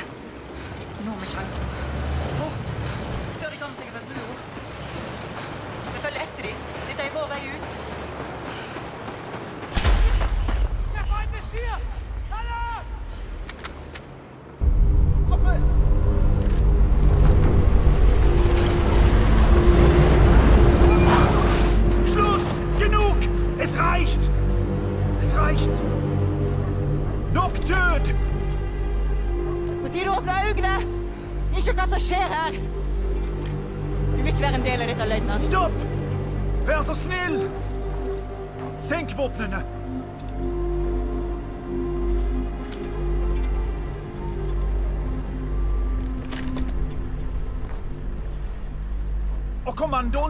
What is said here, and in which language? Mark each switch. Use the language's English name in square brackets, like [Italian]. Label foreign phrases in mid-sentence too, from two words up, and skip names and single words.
[Norwegian] Nå med sjansen. Bort! Før de kommer seg over broa. Vi følger etter dem. Dette er vår vei ut. [German] Der Feind ist hier! Hallo! Schluss! Genug! Es reicht! Es reicht! [Norwegian] Nok død! På tide å åpne øynene! Ikke hva som skjer her! Du vil ikke være en del av dette, løytnant. Stopp! Vær så snill! Senk våpnene! Og kommandoen!